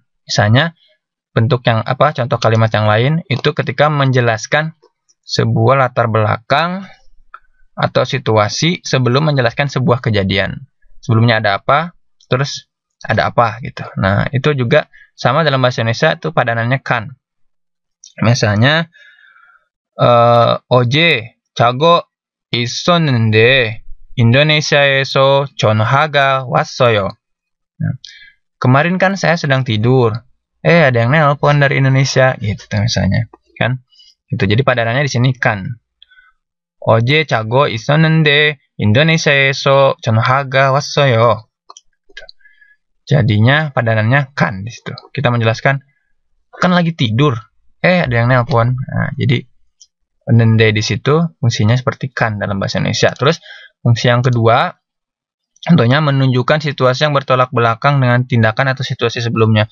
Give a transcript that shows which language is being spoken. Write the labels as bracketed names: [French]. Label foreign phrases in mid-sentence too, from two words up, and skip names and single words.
[Indonesian] Misalnya bentuk yang contoh kalimat yang lain itu ketika menjelaskan sebuah latar belakang atau situasi sebelum menjelaskan sebuah kejadian. Sebelumnya ada apa, terus ada apa gitu. Nah, itu juga sama dalam bahasa Indonesia itu padanannya kan. [Korean] Misalnya 어제 자고 있었는데 인도네시아에서 전화가 왔어요. [Indonesian] Kemarin kan saya sedang tidur. Ada yang nelpon dari Indonesia gitu misalnya, kan? Gitu. Jadi padanannya di sini kan. [Korean] 어제 자고 있었는데 인도네시아에서 전화가 왔어요. [Indonesian] Jadinya padanannya kan di situ. Kita menjelaskan kan lagi tidur. Ada yang nelpon. Nah, jadi nende di situ fungsinya seperti kan dalam bahasa Indonesia. Terus fungsi yang kedua tentunya menunjukkan situasi yang bertolak belakang dengan tindakan atau situasi sebelumnya.